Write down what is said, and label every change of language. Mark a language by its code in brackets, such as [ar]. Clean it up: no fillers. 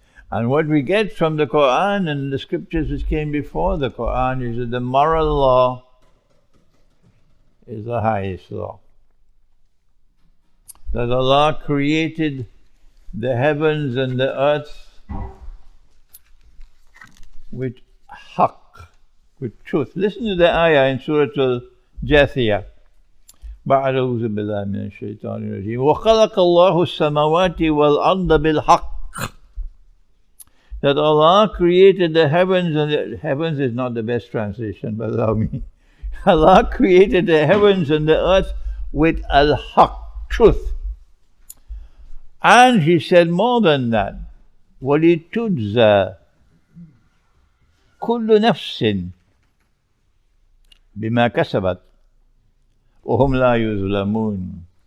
[en] And what we get from the Quran and the scriptures which came before the Quran is that the moral law is the highest law. That Allah created the heavens and the earth with haqq, with truth. Listen to the ayah in Surah Al-Jathiyah. [ar] أعوذ بالله من الشيطان الرجيم وخلق الله السماوات والأرض بالحق. [en] That Allah created the heavens, and the heavens is not the best translation, but allow me. Allah created the heavens and the earth with al-haq, truth. And He said more than that. [ar] وَلِتُجْزَى كُلُّ نَفْسٍ بِمَا كَسَبَتْ وَهُمْ لَا يُظْلَمُونَ.